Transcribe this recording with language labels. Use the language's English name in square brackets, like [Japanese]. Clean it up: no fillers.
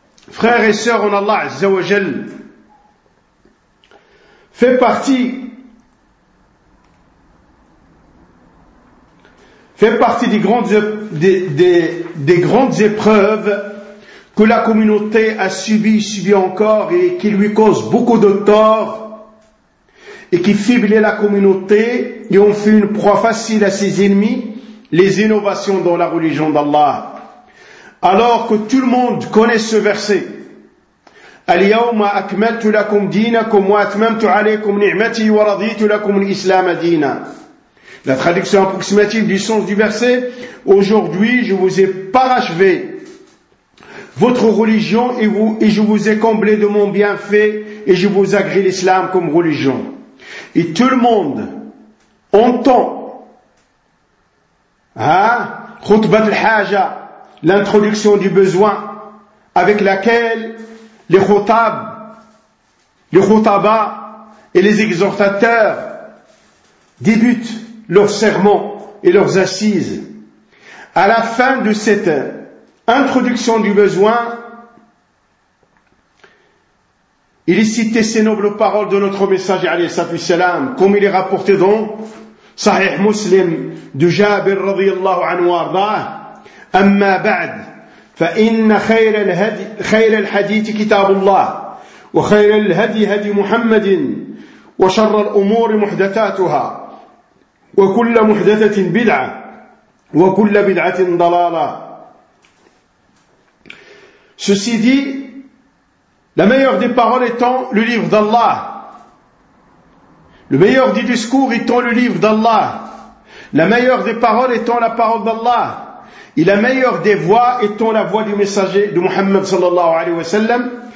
[French] Frères et sœurs, en Allah azza wa jal, fait partie des grandes épreuves que la communauté a subit encore et qui lui cause beaucoup de tort et qui fiblait la communauté et ont fait une proie facile à ses ennemis, les innovations dans la religion d'Allah. Alors que tout le monde connaît ce verset. [Arabic] اليوم أكملت لكم دينكم وأتممت عليكم نعمتي ورضيت لكم الإسلام دينا. [French] La traduction approximative du sens du verset. Aujourd'hui, je vous ai parachevé votre religion et je vous ai comblé de mon bienfait et je vous agrée l'islam comme religion. Et tout le monde entend, khutbat al-haja, l'introduction du besoin avec laquelle les khutabas et les exhortateurs débutent leurs sermons et leurs assises. À la fin de cette introduction du besoin, il est cité ces nobles paroles de notre messager alayhi salatu wassalam, comme il est rapporté dans Sahih Muslim de Jabir radiyallahu anhu arda'ah. [Arabic] Amma ba'd, فإن خير الهدي خير الحديث كتاب الله وخير الهدي هدي محمد وشر الأمور محدثاتها وكل محدثة بدعة وكل بدعة ضلالة. [French] Ceci dit, la meilleure des paroles étant le livre d'Allah. Le meilleur des discours étant le livre d'Allah. La meilleure des paroles étant la parole d'Allah. Et la meilleure des voix étant la voix du messager de Muhammad sallallahu alayhi wa sallam.